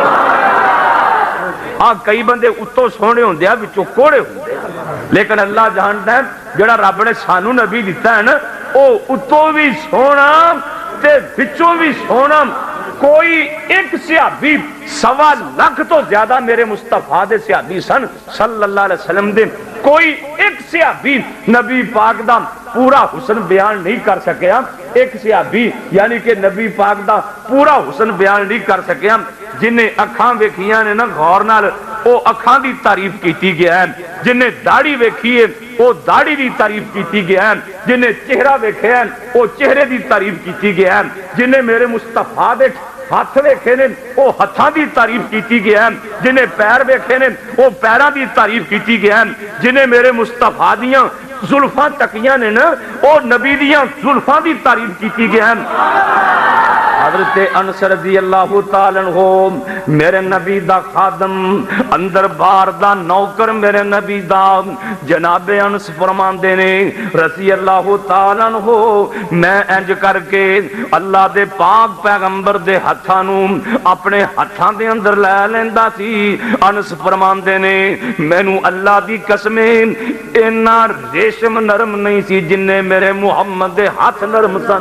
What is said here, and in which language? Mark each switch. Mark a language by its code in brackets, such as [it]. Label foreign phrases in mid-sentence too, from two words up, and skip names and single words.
[pa] ہاں کئی بندے اُتوں سوہنے ہوندے آ، وچوں کوڑے ہوندے آ، لیکن اللہ جاندا ہے جیہڑا رب نے سانوں نبی دِتا ہے نا، او اُتوں بھی سوہنا تے وچوں بھی سوہنا. کوئی اک صحابی 1.25 لکھ توں زیادہ میرے مصطفیٰ دے صحابی سن [ar] صلى الله عليه وسلم [pa] دے، کوئی اک صحابی نبی پاک دا پورا حسن بیان نہیں کر سکیا. اک صحابی یعنی کہ نبی پاک دا پورا حسن بیان نہیں کر سکیا. جنہے اکھاں ویکھیاں نے نا غور نال، او اکھاں دی تعریف کر گیا ہے. جنہے داڑھی ویکھی ہے او داڑھی دی تعریف کر گیا ہے. جنہے چہرہ ویکھے ہے او چہرے دی تعریف کر گیا ہے. جنہے میرے مصطفیٰ دے ہتھ ویکھے نے او ہتھاں دی تعریف کر گیا ہے. جنہے پیر ویکھے نے او پیراں دی تعریف کر گیا ہے. جنہے میرے مصطفیٰ دیاں زلفاں تکیاں نے نا، او نبی دیاں زلفاں دی تعریف کر گیا ہے. حضرت انس [ar] رضي الله تعالى عنه [pa] میرے نبی دا خادم اندر باہر دا نوکر میرے نبی دا جنابِ انس فرماندے نے [ar] رضي الله تعالى عنه [pa] میں اِنج کر کے اللہ دے پاک پیغمبر دے ہتھاں نوں اپنے ہتھاں دے اندر لے لیندا سی. انس فرماندے نے مینوں اللہ دی قسم اِنّا ریشم نرم نہیں سی جِنّے میرے محمد دے ہتھ نرم سن.